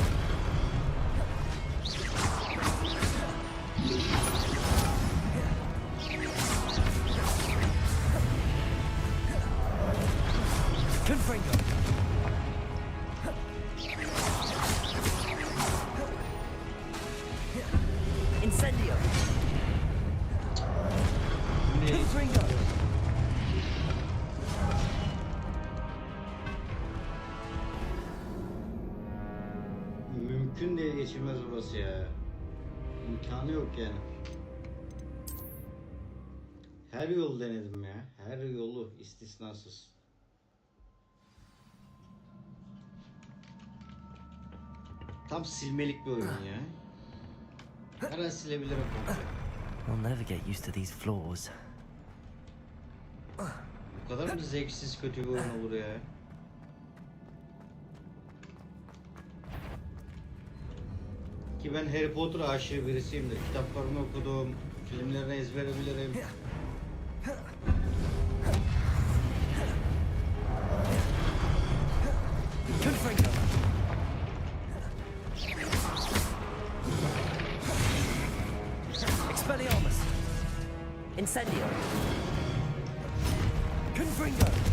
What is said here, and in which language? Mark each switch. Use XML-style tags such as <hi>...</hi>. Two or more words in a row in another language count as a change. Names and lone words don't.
<tr>Confringo! Incendio! Confringo! Mümkün değil, geçilmez burası ya. İmkanı yok yani. Her yolu denedim ya. Her yolu istisnasız. Tam silmelik bir oyun ya. Her an silebilirim komple.</tr> <en>I'll never get used to these floors.</en> <tr>Bu kadar mı zevksiz kötü bir oyun olur ya? Ki ben Harry Potter aşığı birisiyimdir. Kitaplarını okudum, filmlerini ezbere bilirim. Confringo! Expelliarmus! Incendio! Confringo!</tr>